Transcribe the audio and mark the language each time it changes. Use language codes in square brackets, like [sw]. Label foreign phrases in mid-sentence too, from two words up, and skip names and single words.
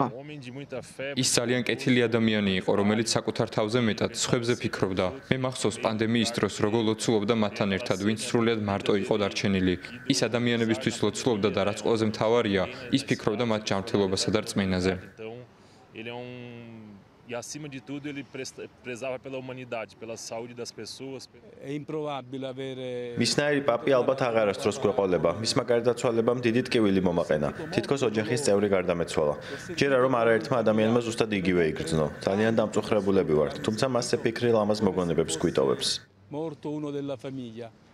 [ka] ის ძალიან კეთილი ადამიანი იყო, რომელიც საკუთარ თავზე მეტად სხვებზე ფიქრობდა. მე მახსოვს პანდემიის დროს როგორ ლოცულობდა მათთან ერთად, ვინც სრულიად მარტო იყო დარჩენილი. ის ადამიანებისთვის ლოცულობდა და რაც ყველაზე მთავარია, ის ფიქრობდა მათ ჯანმრთელობასა და რწმენაზე. [pt] E acima de tudo ele prezava pela humanidade, pela saúde das pessoas. É improvável haver [ka] მისნაირი პაპი ალბათ აღარასდროს გვეყოლება. მისმა გარდაცვალებამ დიდი ტკივილი მომაყენა. თითქოს ოჯახის წევრი გარდამეცვალა. ჯერა რომ არაერთმა ადამიანმა ზუსტად იგივე იგრძნო. ძალიან დამწუხრებულები ვართ, თუმცა მასზე ფიქრი ლამაზ მოგონებებს გვიტოვებს. [it] Morto uno della famiglia.